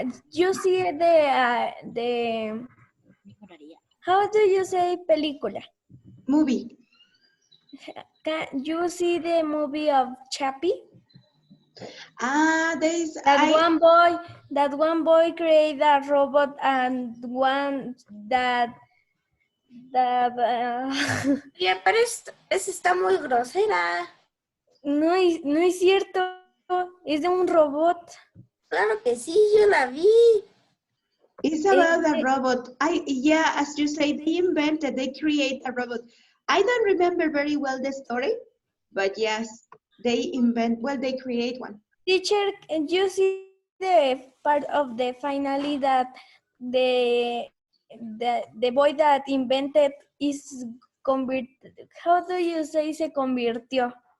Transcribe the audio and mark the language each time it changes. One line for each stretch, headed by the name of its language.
English: You see the how do you say película? Movie. Can you see the movie of Chappie? There's That one boy created a robot and one that
Spanish: Yeah, pero esa está muy grosera. no es cierto, es de un robot. Claro que sí, yo la vi.
English: It's about a robot. Yeah, as you say, they create a robot. I don't remember very well the story, but yes, they create one. Teacher, can you see the part of the finale that the boy that invented is how do you say
Spanish: se convirtió?